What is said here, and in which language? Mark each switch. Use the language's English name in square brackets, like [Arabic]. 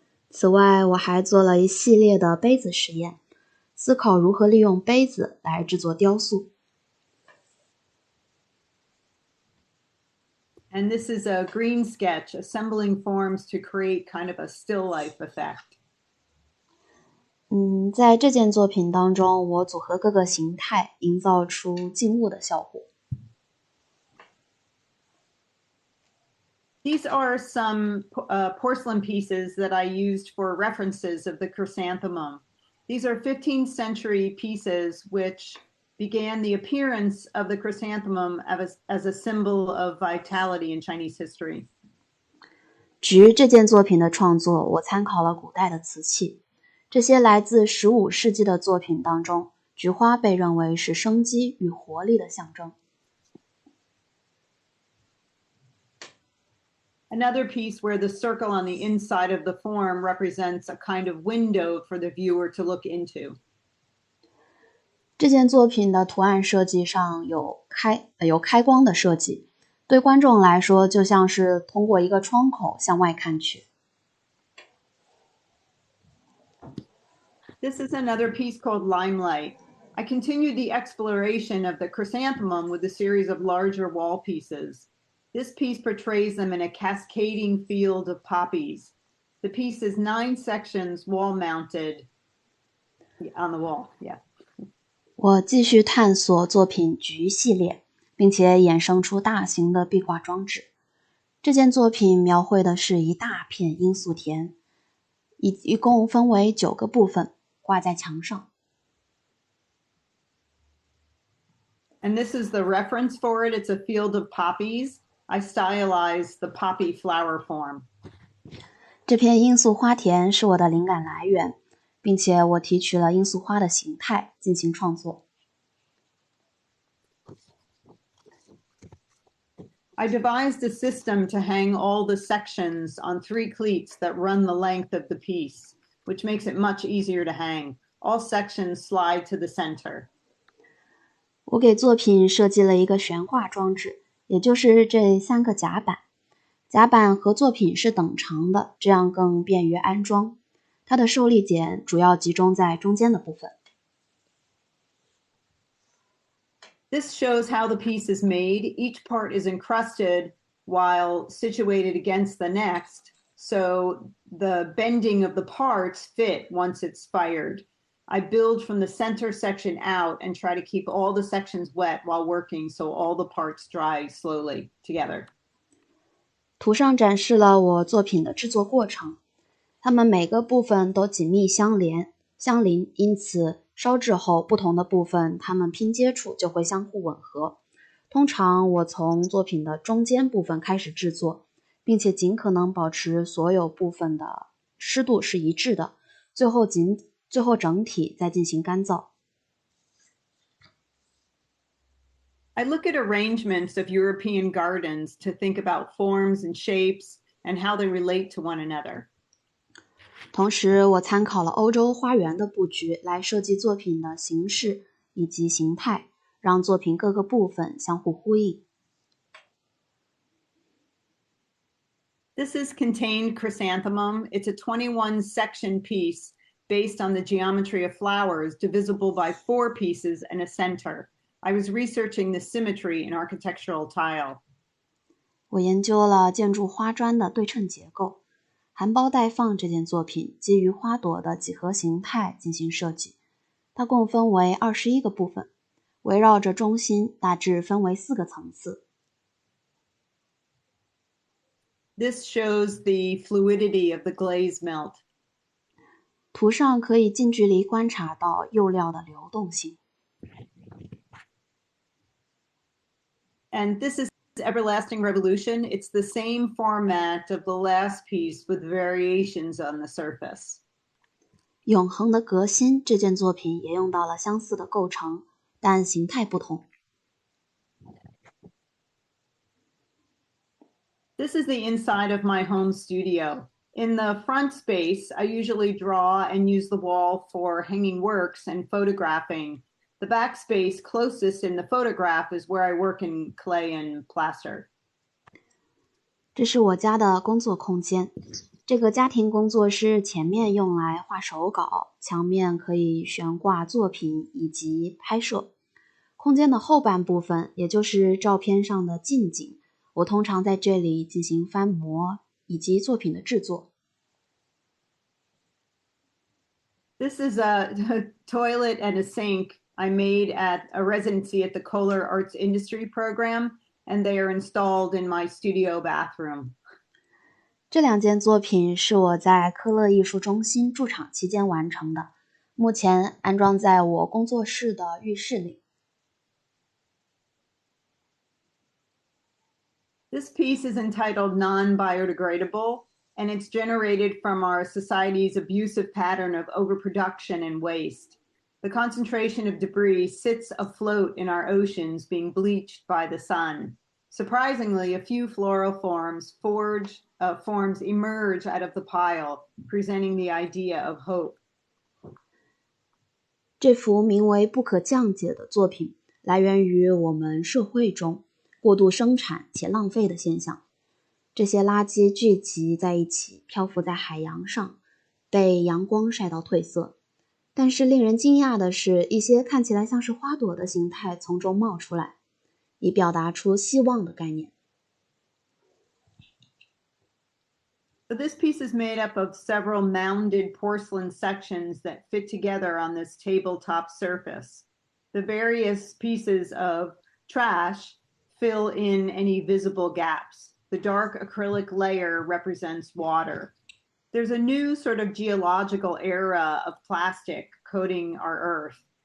[Chinese] 此外，我还做了一系列的杯子实验，思考如何利用杯子来制作雕塑。 [English] And this is a green sketch, assembling forms to create kind of a still life effect. [Chinese] 在这件作品当中，我组合各个形态，营造出静物的效果。 [English] These are some porcelain pieces that I used for references of the chrysanthemum. These are 15th century pieces which began the appearance of the chrysanthemum as a symbol of vitality in Chinese history. [Chinese] 菊这件作品的创作，我参考了古代的瓷器。这些来自15世纪的作品当中，菊花被认为是生机与活力的象征。 [English] Another piece where the circle on the inside of the form represents a kind of window for the viewer to look into. [Chinese] 这件作品的图案设计上有开光的设计，对观众来说就像是通过一个窗口向外看去。 [English] This is another piece called Limelight. I continued the exploration of the chrysanthemum with a series of larger wall pieces. This piece portrays them in a cascading field of poppies. The piece is 9 sections wall-mounted on the wall. Yeah. [Chinese] 我继续探索作品菊系列，并且衍生出大型的壁挂装置。这件作品描绘的是一大片罂粟田，一共分为9个部分，挂在墙上。 [English] And this is the reference for it. It's a field of poppies. I stylized the poppy flower form. [Chinese] 这片罂粟花田是我的灵感来源，并且我提取了罂粟花的形态进行创作。 [English] I devised a system to hang all the sections on 3 cleats that run the length of the piece, which makes it much easier to hang. All sections slide to the center. [Chinese] 我给作品设计了一个悬挂装置，也就是这3个夹板。夹板和作品是等长的，这样更便于安装。它的受力点主要集中在中间的部分。 [English] This shows how the piece is made. Each part is encrusted while situated against the next, so the bending of the parts fit once it's fired. I build from the center section out and try to keep all the sections wet while working so all the parts dry slowly together. [Chinese] 图上展示了我作品的制作过程，它们每个部分都紧密相邻，因此烧制后不同的部分它们拼接处就会相互吻合。通常我从作品的中间部分开始制作，并且尽可能保持所有部分的湿度是一致的，最后整体再进行干燥。 [English] I look at arrangements of European gardens to think about forms and shapes and how they relate to one another. [Chinese] 同时，我参考了欧洲花园的布局来设计作品的形式以及形态，让作品各个部分相互呼应。 [English] This is Contained Chrysanthemum. It's a 21-section piece based on the geometry of flowers, divisible by 4 pieces and a center. I was researching the symmetry in architectural tile. [Chinese] 我研究了建筑花砖的对称结构。含苞待放这件作品基于花朵的几何形态进行设计，它共分为21个部分，围绕着中心大致分为4个层次。 [English] This shows the fluidity of the glaze melt. [Chinese] 图上可以近距离观察到釉料的流动性。 [English] And this is Everlasting Revolution. It's the same format of the last piece with variations on the surface. [Chinese] 永恒的革新这件作品也用到了相似的构成，但形态不同。 [English] This is the inside of my home studio. In the front space, I usually draw and use the wall for hanging works and photographing. The back space closest in the photograph is where I work in clay and plaster. [Chinese] 这是我家的工作空间。这个家庭工作室前面用来画手稿，墙面可以悬挂作品以及拍摄。空间的后半部分，也就是照片上的近景，我通常在这里进行翻模以及作品的制作。 [English] This is a toilet and a sink I made at a residency at the Kohler Arts Industry Program, and they are installed in my studio bathroom. [Chinese] 这2件作品是我在科勒艺术中心驻场期间完成的，目前安装在我工作室的浴室里。 [English] This piece is entitled Non-Biodegradable, and it's generated from our society's abusive pattern of overproduction and waste. The concentration of debris sits afloat in our oceans, being bleached by the sun. Surprisingly, a few floral forms emerge out of the pile, presenting the idea of hope. [Chinese] 这幅名为《不可降解》的作品来源于我们社会中过度生产且浪费的现象。这些垃圾聚集在一起，漂浮在海洋上，被阳光晒到褪色。但是令人惊讶的是，一些看起来像是花朵的形态从中冒出来，以表达出希望的概念。 [English] So this piece is made up of several mounded porcelain sections that fit together on this tabletop surface. The various pieces of trash fill in any visible gaps. The dark acrylic layer represents water. There's a new sort of geological era of plastic coating our earth.